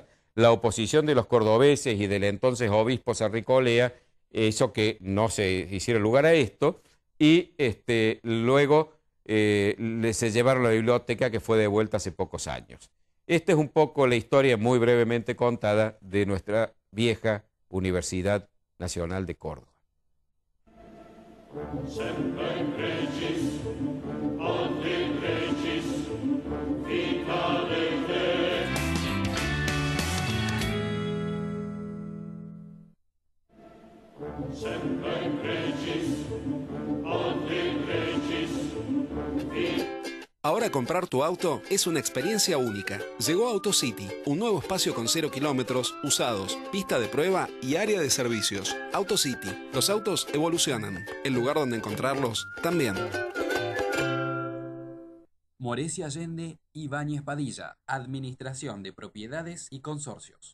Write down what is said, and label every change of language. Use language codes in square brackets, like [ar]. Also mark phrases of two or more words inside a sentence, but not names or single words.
[es] La oposición de los cordobeses y del entonces obispo Sarricolea hizo que no se hiciera lugar a esto, y luego se llevaron la biblioteca, que fue devuelta hace pocos años. Esta es un poco la historia muy brevemente contada de nuestra vieja Universidad Nacional de Córdoba. [la] Semper Regis, ad Regis, vicare te. Semper Regis, ad Regis, [es] Ahora comprar tu auto es una experiencia única. Llegó AutoCity, un nuevo espacio con 0 kilómetros, usados, pista de prueba y área de servicios. AutoCity, los autos evolucionan. El lugar donde encontrarlos también. Morecia Allende Ibáñez Padilla, Administración de Propiedades y Consorcios.